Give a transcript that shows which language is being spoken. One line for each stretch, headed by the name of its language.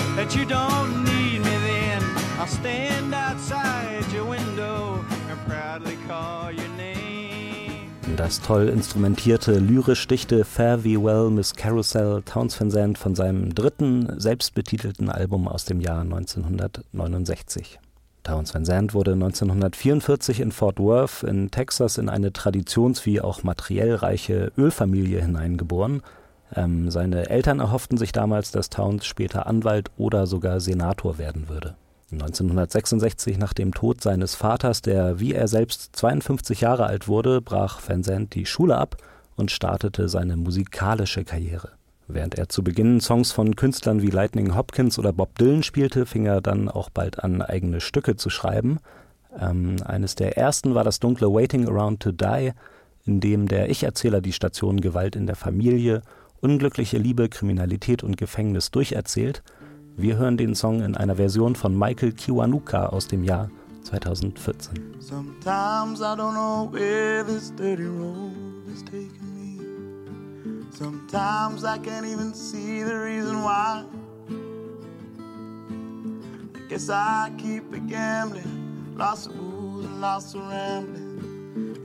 English: You don't need me then, I'll stand outside your window and proudly call your name.
German: Das toll instrumentierte, lyrisch dichte Farewell Miss Carousel, Towns Van Zandt von seinem dritten selbstbetitelten Album aus dem Jahr 1969. Towns Van Zandt wurde 1944 in Fort Worth in Texas in eine traditions- wie auch materiell reiche Ölfamilie hineingeboren. Seine Eltern erhofften sich damals, dass Towns später Anwalt oder sogar Senator werden würde. 1966, nach dem Tod seines Vaters, der wie er selbst 52 Jahre alt wurde, brach Van Zandt die Schule ab und startete seine musikalische Karriere. Während er zu Beginn Songs von Künstlern wie Lightning Hopkins oder Bob Dylan spielte, fing er dann auch bald an, eigene Stücke zu schreiben. Eines der ersten war das dunkle Waiting Around to Die, in dem der Ich-Erzähler die Station Gewalt in der Familie, unglückliche Liebe, Kriminalität und Gefängnis durcherzählt. Wir hören den Song in einer Version von Michael Kiwanuka aus dem Jahr 2014.
English: Sometimes I don't know where this dirty road is taking me. Sometimes I can't even see the reason why. I guess I keep a gambling, lots of booze and lots of rambling.